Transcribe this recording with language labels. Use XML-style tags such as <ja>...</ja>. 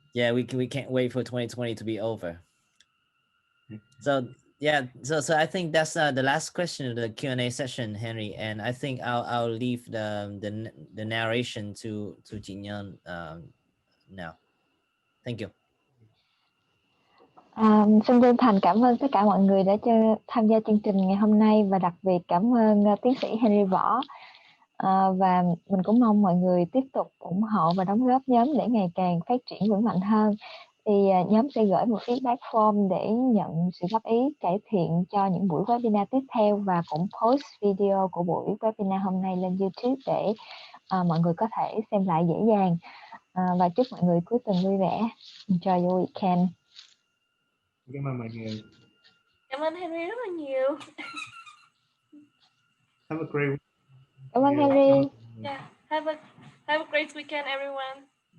<en>Yeah, we can't wait for 2020 to be over. So yeah, so I think that's the last question of the Q&A session, Henry, and I think I'll leave the narration to chị Nhân now. Thank you.</en> <vi>Xin chân thành cảm ơn tất cả mọi người đã tham gia chương trình ngày hôm nay, và đặc biệt cảm ơn tiến sĩ Henry Võ. Và mình cũng mong mọi người tiếp tục ủng hộ và đóng góp nhóm để ngày càng phát triển vững mạnh hơn. Thì nhóm sẽ gửi một feedback form để nhận sự góp ý cải thiện cho những buổi webinar tiếp theo, và cũng post video của buổi webinar hôm nay lên YouTube để mọi người có thể xem lại dễ dàng. Và chúc mọi người cuối tuần vui vẻ.</vi> <en>Enjoy your weekend.</en> <vi>Cảm ơn mọi người. Cảm ơn Henry rất là nhiều.</vi> <en>Have a great weekend.</en> <vi>Cảm ơn Henry.</vi> <en>Yeah, have a great weekend, everyone.</en>